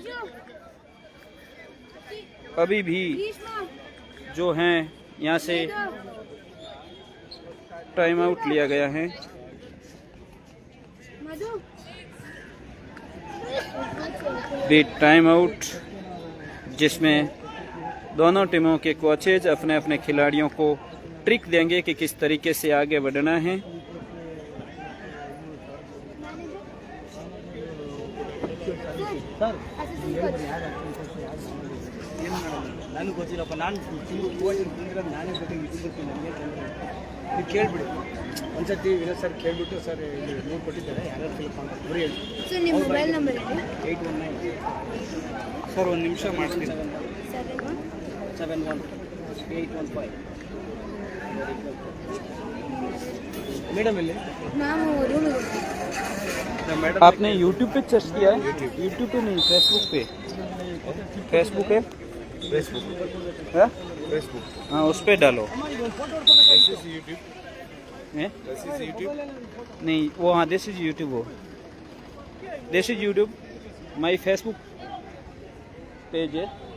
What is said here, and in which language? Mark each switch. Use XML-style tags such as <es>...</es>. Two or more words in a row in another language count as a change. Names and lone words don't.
<hi>अभी भी जो हैं यहाँ से</hi> <en>time out</en> <hi>लिया गया है। भी</hi> <en>time out</en> <hi>जिसमें दोनों टीमों के कोचेज अपने अपने खिलाड़ियों को ट्रिक देंगे कि किस तरीके से आगे बढ़ना है।</hi> <kn>ಕೇಳ್ಬಿಡಿ ಒಂದ್ಸತಿ ವಿನೋದ್ ಸರ್ ಕೇಳ್ಬಿಟ್ಟು ಸರ್ ಇಲ್ಲಿ 3 ಕೊಟ್ಟಿದ್ದಾರೆ ಯಾರ್ಯಾರು ಫಿಲ್ ಸರ್ ನಿಮ್ಮ ಮೊಬೈಲ್ ನಂಬರ್ ಇದೆ 819 ಸರ್ ಒಂದು ನಿಮಿಷ ಮಾಡ್ತೀನಿ 71 ಮೇಡಮ್ ಇಲ್ಲಿ ನಾವು ರೂಮಿಗೆ</kn> <hi>मैडम आपने यूट्यूब पे सर्च किया है? यूट्यूब पे नहीं, फेसबुक पे। फेसबुक है? हाँ? हाँ, उस पे डालो। हैं? नहीं, वो हाँ</hi> <en>this is YouTube, वो this is YouTube, my Facebook page है।</en>